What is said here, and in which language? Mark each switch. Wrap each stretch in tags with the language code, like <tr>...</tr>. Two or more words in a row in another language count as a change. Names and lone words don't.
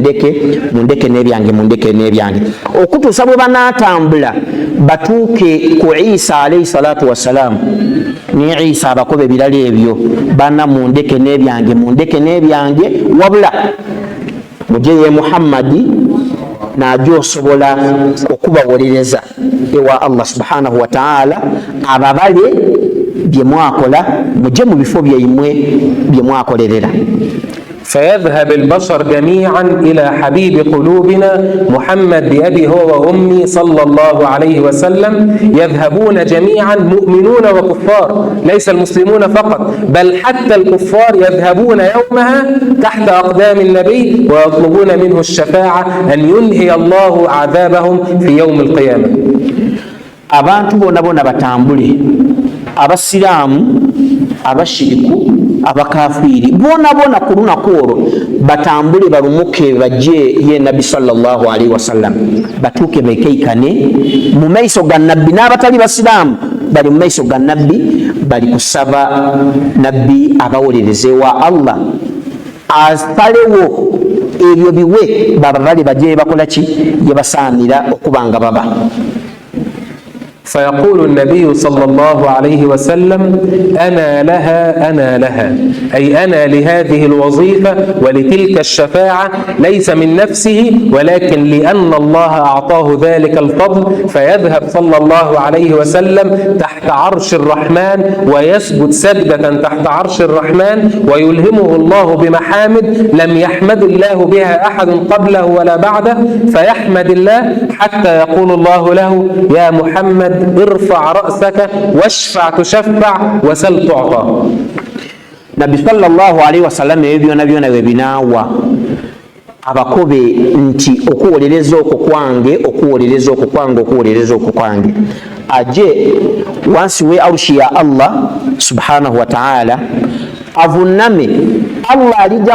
<lg>n'ebyange okutuusa bwe banaatambula batuuke ku Isa</lg> <ar>عليه الصلاة والسلام</ar> <lg>ni Isa abakobe ebirala ebyo bana mundeke n'ebyange wabula mujje ye Muhammadi najjo osobola okubawolereza ewa Allah</lg> <ar>سبحانه وتعالى</ar> <lg>ababale bye mwakola mujje mu bifo byaimwe bye mwakolerera.</lg> <ar>فيذهب البشر جميعا إلى حبيب قلوبنا محمد بأبي هو وأمي صلى الله عليه وسلم يذهبون جميعا مؤمنون وكفار ليس المسلمون فقط بل حتى الكفار يذهبون يومها تحت أقدام النبي ويطلبون منه الشفاعة أن ينهي الله عذابهم في يوم القيامة.</ar> <lg>abantu bonna batambule abasiraamu abashiriku abakafiiri bona ku lunaku olwo batambule balumuke bajje ye nabbi</lg> <ar>صلى الله عليه وسلم</ar> <lg>batuuke bekeikane mu maiso ga nabbi n'abatali basiraamu bali mu maiso ga nabbi bali kusaba nabbi abawolereze wa Allah asalewo ebyo biwe babavale bajje bakola ki ye basaanira okubanga baba.</lg> <ar>فيقول النبي صلى الله عليه وسلم أنا لها أنا لها، أي أنا لهذه الوظيفة ولتلك الشفاعة، ليس من نفسه ولكن لأن الله أعطاه ذلك الفضل، فيذهب صلى الله عليه وسلم تحت عرش الرحمن ويسجد سجدة تحت عرش الرحمن، ويلهمه الله بمحامد لم يحمد الله بها أحد قبله ولا بعده، فيحمد الله حتى يقول الله له يا محمد ارفع رأسك واشفع تشفع وسل تعطى.</ar> <lg>Nabi</lg> <ar>صلى الله عليه وسلم</ar> <lg>byonna byonna webinaawa abakobe nti okuwolereza okwo kwange okuwolereza okwo kwange okuwolereza okwo kwange aje wansi we arushi ya Allah</lg> <ar>سبحانه وتعالى</ar> <lg>avuname Allah alijja</lg>